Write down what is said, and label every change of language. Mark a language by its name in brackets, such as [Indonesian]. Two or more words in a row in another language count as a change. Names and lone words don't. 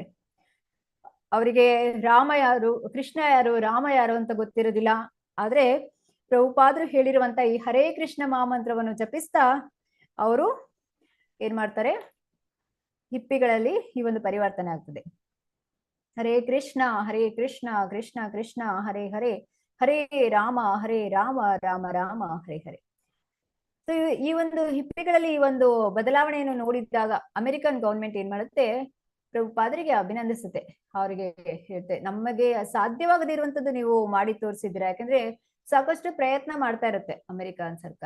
[Kannada] ಅವರಿಗೆ ರಾಮ ಯಾರು, ಕೃಷ್ಣ ಯಾರು, ರಾಮ ಯಾರು ಅಂತ ಗೊತ್ತಿರೋದಿಲ್ಲ. ಆದ್ರೆ ಪ್ರಭುಪಾದರು ಹೇಳಿರುವಂತ ಈ ಹರೇ ಕೃಷ್ಣ ಮಹಾಮಂತ್ರವನ್ನು ಜಪಿಸ್ತಾ ಅವರು ಏನ್ ಮಾಡ್ತಾರೆ, ಹಿಪ್ಪಿಗಳಲ್ಲಿ ಈ ಒಂದು ಪರಿವರ್ತನೆ ಆಗ್ತದೆ. [Sanskrit] ಹರೇ ಕೃಷ್ಣ ಕೃಷ್ಣ ಕೃಷ್ಣ ಹರೇ ಹರೇ, ಹರೇ ರಾಮ ರಾಮ ರಾಮ ಹರೇ ಹರೇ. [Kannada] ಸೊ ಈ ಒಂದು ಹಿಪ್ಪಿಗಳಲ್ಲಿ ಈ ಒಂದು ಬದಲಾವಣೆಯನ್ನು ನೋಡಿದಾಗ ಅಮೆರಿಕನ್ ಗವರ್ಮೆಂಟ್ ಏನ್ ಮಾಡುತ್ತೆ, ಪ್ರಭುಪಾದರಿಗೆ ಅಭಿನಂದಿಸುತ್ತೆ. ಅವರಿಗೆ ಹೇಳ್ತೆ, ನಮಗೆ ಸಾಧ್ಯವಾಗದಿರುವಂತದ್ದು ನೀವು ಮಾಡಿ ತೋರಿಸಿದ್ದೀರಾ. ಯಾಕಂದ್ರೆ ಸಾಕಷ್ಟು ಪ್ರಯತ್ನ ಮಾಡ್ತಾ ಇರುತ್ತೆ ಅಮೆರಿಕನ್ ಸರ್ಕಾರ.